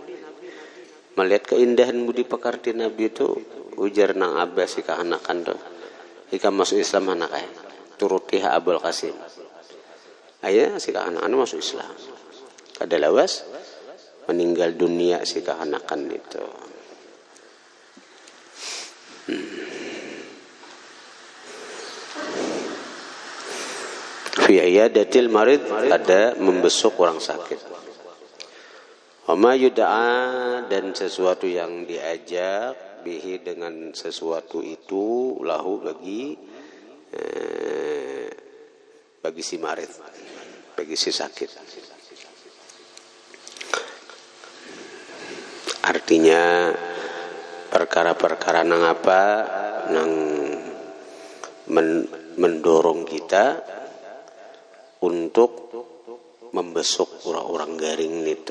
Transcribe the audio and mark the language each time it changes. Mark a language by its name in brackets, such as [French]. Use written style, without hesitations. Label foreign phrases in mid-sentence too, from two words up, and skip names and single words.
[Banjar] Melihat keindahan budi pekerti Nabi itu, ujar nang abah si kahanakan tuh ika masuk Islam anak ay turuti Abul Qasim ayah si kahanakan masuk Islam kada lawas meninggal dunia si kahanakan itu. [Arabic] في عيادة المريض [Indonesian] ada membesuk orang sakit. [Arabic] وما يدعى [Indonesian] dan sesuatu yang diajak bihi dengan sesuatu itu lahu bagi si marid, bagi si sakit. [Banjar] Artinya perkara-perkara nang apa nang mendorong kita untuk membesuk orang-orang garing itu.